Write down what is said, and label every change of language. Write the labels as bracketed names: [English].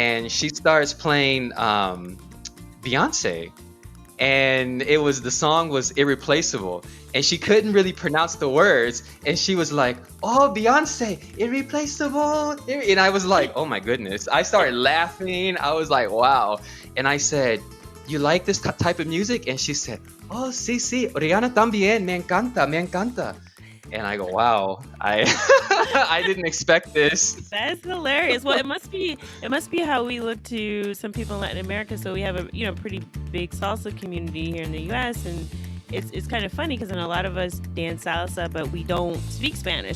[English] and she starts playing Beyonce, and the song was Irreplaceable, and she couldn't really pronounce the words, and she was like, oh, Beyonce, Irreplaceable. And I was like, oh my goodness. I started laughing. I was like, wow. And I said, you like this type of music? [Spanish] And she said, oh, sí, sí, Rihanna también, me encanta, me encanta. [English] And I go, wow, I I didn't expect this. That's hilarious. Well, it must be how we look to some people in Latin America. So we have a pretty big salsa community here in the U.S. and it's kind of funny because then a lot of us dance salsa, but we don't speak Spanish.